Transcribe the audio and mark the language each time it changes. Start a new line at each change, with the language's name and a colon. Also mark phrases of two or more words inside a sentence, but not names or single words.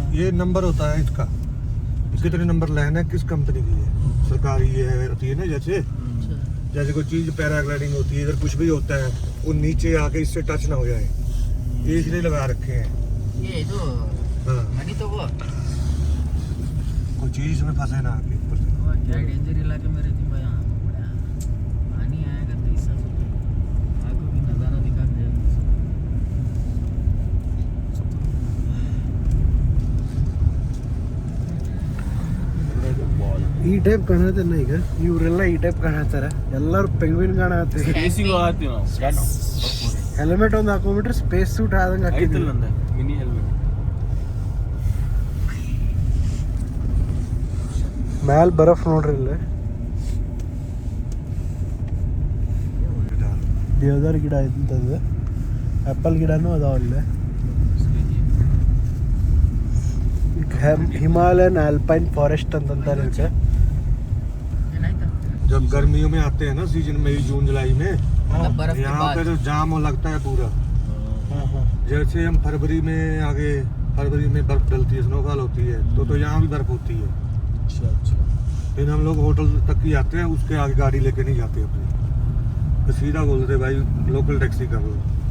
Hindi: ये नंबर होता है इसका, इसके तरह नंबर लेना है किस कंपनी की है, सरकारी है होती है ना, जैसे कोई चीज पैराग्लाइडिंग होती है, इधर कुछ भी होता है वो नीचे आके इससे टच ना हो जाए, ये इसलिए लगा रखे हैं। ये जो हाँ, मनी तो वो कोई चीज इसमें फंसे ना आके ऊपर से। क्या डेंजर इलाके में रहती भाई। यहाँ बड़ा पानी आएगा तो इस सब आगो की नज़ारा दिखा दे।
Kannada: ಈ ಟೈಪ್ ಕಾಣತ್ತಲ್ಲ ಈಗ ಇವರೆಲ್ಲ ಈ ಟೈಪ್ ಕಾಣತ್ತಾರ. ಎಲ್ಲರೂ ಪೆಂಗ್ವಿನ್ ಕಾಣತ್ತೆ. ಸ್ಪೇಸಿಗೆ ಹೋಗ್ತೀವಿ ನಾವು. ಹೆಲ್ಮೆಟ್ ಒಂದು ಹಾಕೊಂಡ್ಬಿಟ್ರೆ
English: space suit
Kannada: ಆದಂಗೆ ಹಾಕಿದ್ದಿಲ್ಲ.
English: mini helmet
Kannada: ಮ್ಯಾಲ್ ಬರಫ್ ನೋಡ್ರಿ. ಇಲ್ಲಿ ದೇವದಾರ ಗಿಡ ಇಂಥದ್ದು, ಆ್ಯಪಲ್ ಗಿಡನೂ ಅದಾವ ಅಲ್ಲೇ.
English: Himalayan alpine forest
Kannada: ಅಂತಂತಾರೆ ಇದಕ್ಕೆ.
Hindi: जब गर्मियों में आते हैं ना सीजन, मई जून जुलाई में, बर्फ के यहाँ बाद पे तो जाम लगता है पूरा। जैसे हम फरवरी में आगे, फरवरी में बर्फ डलती है, स्नोफॉल होती है, तो यहाँ भी बर्फ होती है। अच्छा अच्छा। फिर हम लोग होटल तक ही आते हैं, उसके आगे गाड़ी लेके नहीं जाते अपनी, तो सीधा बोलते भाई लोकल टैक्सी कर लो।